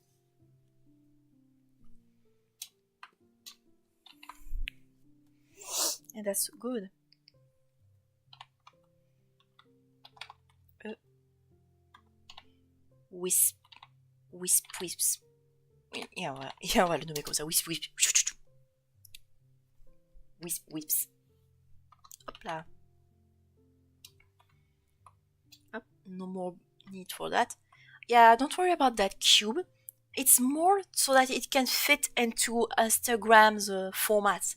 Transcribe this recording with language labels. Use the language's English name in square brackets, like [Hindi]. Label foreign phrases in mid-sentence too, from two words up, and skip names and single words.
[English] And that's good. Wisp. Wisp, wisps. [French] Et on va le nommer comme ça. [English] Wisp, wisp. Wisp, wisps. [French] Hop là. Hop, [English] no more need for that. Yeah, don't worry about that cube. It's more so that it can fit into Instagram's format.